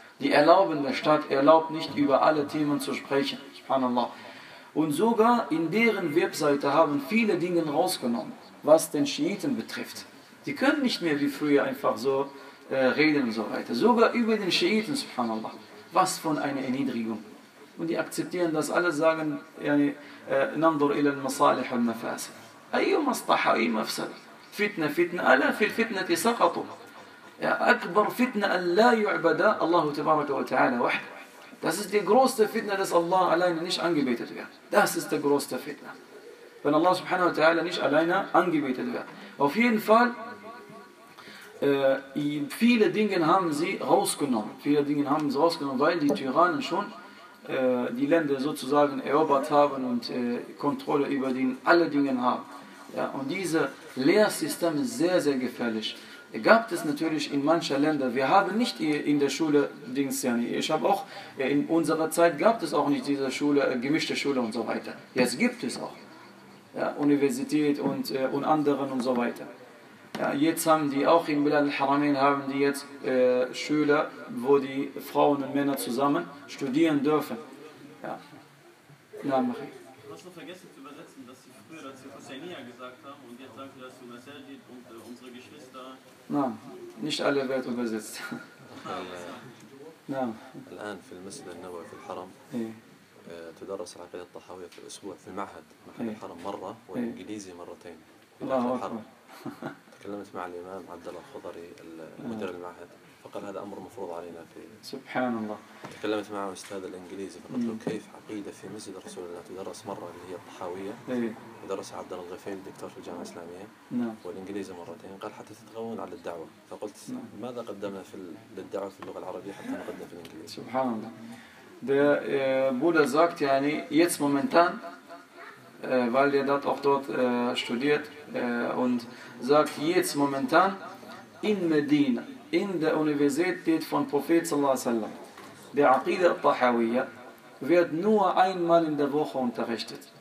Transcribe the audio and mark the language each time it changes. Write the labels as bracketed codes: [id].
[de] Die erlaubende Stadt erlaubt nicht, über alle Themen zu sprechen. Subhanallah. Und sogar in deren Webseite haben viele Dinge rausgenommen, was den Schiiten betrifft. Die können nicht mehr wie früher einfach so reden und so weiter. Sogar über den Schiiten, subhanallah. Was von einer Erniedrigung. Und die akzeptieren das, alle sagen, [ar] نَنْظُرْ إِلَى الْمَصَالِحَ الْمَفَاسِ أَيُّ مَصْطَحَ أَيُّ مَفْسَدَ فِتْنَةً أَلَا فِي الْفِتْنَةِ سَقَطُوا أَكْبَرْ فِتْنَةً أَلَّا يُعْبَدَ اللَّهُ تَبَارَكَ وَتَعَالَى وَحْدَ. [de] Das ist die größte Fitna, dass Allah alleine nicht angebetet wird. Das ist die größte Fitna. Wenn Allah subhanahu wa ta'ala nicht alleine angebetet wird. Auf jeden Fall, viele Dinge haben sie rausgenommen. Viele Dinge haben sie rausgenommen, weil die Tyrannen schon die Länder sozusagen erobert haben und Kontrolle über den alle Dinge haben. Ja, und dieses Lehrsystem ist sehr, sehr gefährlich. Gab es natürlich in manchen Ländern, wir haben nicht in der Schule Dings, ich habe auch, in unserer Zeit gab es auch nicht diese Schule, gemischte Schule und so weiter. Jetzt gibt es auch. Ja, Universität und anderen und so weiter. Ja, jetzt haben die auch in Bilal al-Haramin haben die jetzt Schüler, wo die Frauen und Männer zusammen studieren dürfen. Ja. Na, mach ich. Du hast noch vergessen zu übersetzen, dass sie früher dazu Husseinia gesagt haben und jetzt sagen sie, dass du Masajid und unsere Geschwister. Nein, nicht alle wird übersetzt. [ar] الآن في المسجد النبوي في الحرم تدرس العقيدة الطحاوية في الأسبوع في المعهد محل الحرم مرة والإنجليزي مرتين في داخل الحرم. تكلمت مع الإمام عبد الله الخضري مدير المعهد فقال هذا أمر مفروض علينا في سبحان الله. تكلمت مع أستاذ الإنجليزي فقلت له كيف عقيدة في مسجد رسول الله تدرس مرة اللي هي الطحاوية درس عبد الله الغفيل دكتور في الجامعة الإسلامية والإنجليزي مرتين قال حتى تتغون على الدعوة فقلت ماذا قدمنا في للدعوة في اللغة العربية حتى نقدم في الإنجليزي سبحان الله. [de] Der Bruder sagt, يعني jetzt momentan, weil er dort auch dort studiert und sagt, jetzt momentan in Medina, in der Universität von Prophet sallallahu alaihi wasallam, der Aqida al-Tahawiyya wird nur einmal in der Woche unterrichtet.